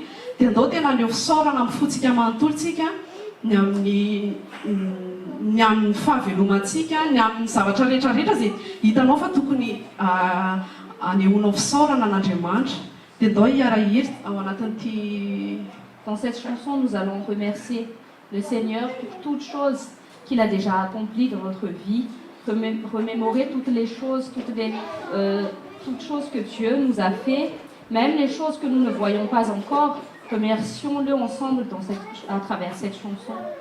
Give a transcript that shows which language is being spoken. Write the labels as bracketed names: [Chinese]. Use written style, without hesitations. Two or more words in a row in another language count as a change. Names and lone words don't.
[Malagasy] Dia ndao tena aneo fisaorana mifotsika manontolontsika ny amin'ny fahavelomantsika, ny amin'ny zavatra rehetrarehetra izay hitanao fa tokony anehoanao fisaorana an'Andriamanitra. Dia ndao hiara-hiri ao anatin'ity. [French] Dans cette chanson, nous allons remercier le Seigneur pour toutes choses qu'il a déjà accomplies dans notre vie, remémorer toutes les choses, toutes choses que Dieu nous a fait, même les choses que nous ne voyons pas encore. Remercions-le ensemble à travers cette chanson.